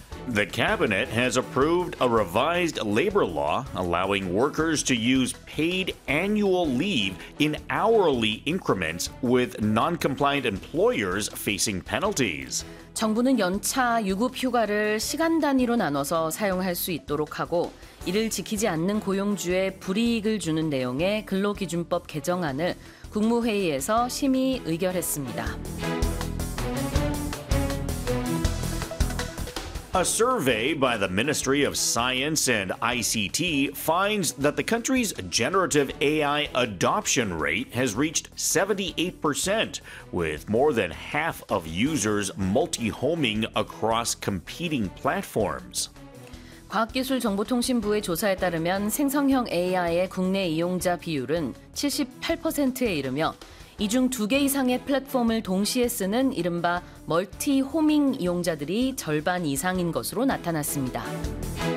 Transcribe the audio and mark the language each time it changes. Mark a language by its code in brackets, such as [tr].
[en] The Cabinet has approved a revised labor law allowing workers to use paid annual leave in hourly increments with non-compliant employers facing penalties. [ko] 정부는 연차 유급 휴가를 시간 단위로 나눠서 사용할 수 있도록 하고 이를 지키지 않는 고용주에 불이익을 주는 내용의 근로기준법 개정안을 국무회의에서 심의 의결했습니다. [en] A survey by the Ministry of Science and ICT finds that the country's generative AI adoption rate has reached 78%, with more than half of users multi-homing across competing platforms. [ko] 과학기술정보통신부의 조사에 따르면 생성형 AI의 국내 이용자 비율은 78%에 이르며 이 중 두 개 이상의 플랫폼을 동시에 쓰는 이른바 멀티 호밍 이용자들이 절반 이상인 것으로 나타났습니다.